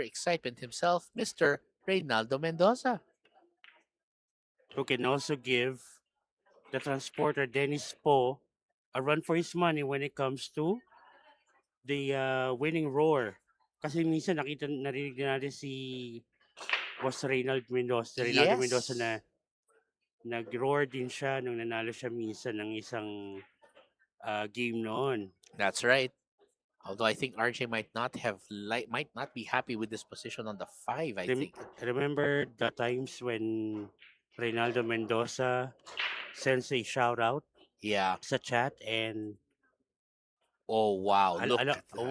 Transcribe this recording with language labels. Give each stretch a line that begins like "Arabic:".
English: Excitement himself, Mr. Reynaldo Mendoza. Who can also give the transporter Dennis Po a run for his money when it comes to the winning roar.
Filipino: Kasi minsan narinig na natin si Boss Reynaldo Mendoza. Reynaldo Mendoza na nag-roar din siya nung nanalo siya minsan ng isang game noon.
English: That's right. Although I think RJ might not be happy with this position on the 5, I think. Remember the times when Reynaldo Mendoza sends a shout out Yeah.
Filipino: sa chat and
English: Oh, wow. Look at that.